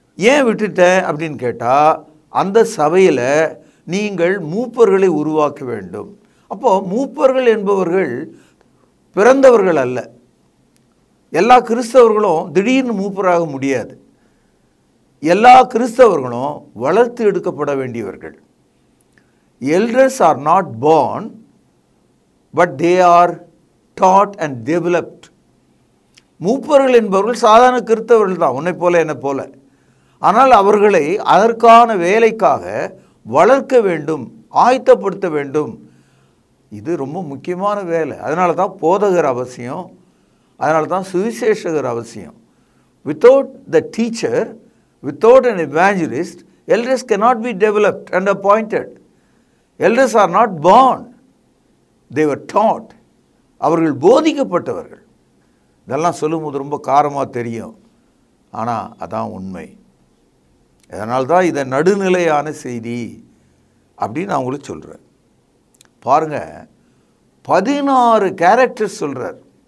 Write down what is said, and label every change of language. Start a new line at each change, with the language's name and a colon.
Tamil: ஏன் விட்டுட்டேன் அப்படின்னு கேட்டால், அந்த சபையில் நீங்கள் மூப்பர்களை உருவாக்க வேண்டும். அப்போது மூப்பர்கள் என்பவர்கள் பிறந்தவர்கள் அல்ல. எல்லா கிறிஸ்தவர்களும் திடீர்னு மூப்பராக முடியாது. எல்லா கிறிஸ்தவர்களும் வளர்த்து எடுக்கப்பட வேண்டியவர்கள்.
English: Elders are not born, but they are taught and developed.
Tamil: மூப்பர்கள் என்பவர்கள் சாதாரண கிறிஸ்தவர்கள் தான், உன்னை போல என்னை போல. ஆனால் அவர்களை அதற்கான வேலைக்காக வளர்க்க வேண்டும், ஆயத்தப்படுத்த வேண்டும். இது ரொம்ப முக்கியமான வேலை. அதனால தான் போதகர் அவசியம், அதனால தான் சுவிசேஷகர் அவசியம்.
English: Without the teacher, without an evangelist, elders cannot be developed and appointed. Elders are not born, they were taught.
Tamil: அவர்கள் போதிக்கப்பட்டவர்கள். இதெல்லாம் சொல்லும்போது ரொம்ப காரமாக தெரியும், ஆனால் அதான் உண்மை. அதனால்தான் இதை நடுநிலையான செய்தி அப்படின்னு நான் உங்களுக்கு சொல்கிறேன். பாருங்கள், 16 கேரக்டர்ஸ் சொல்கிறார்.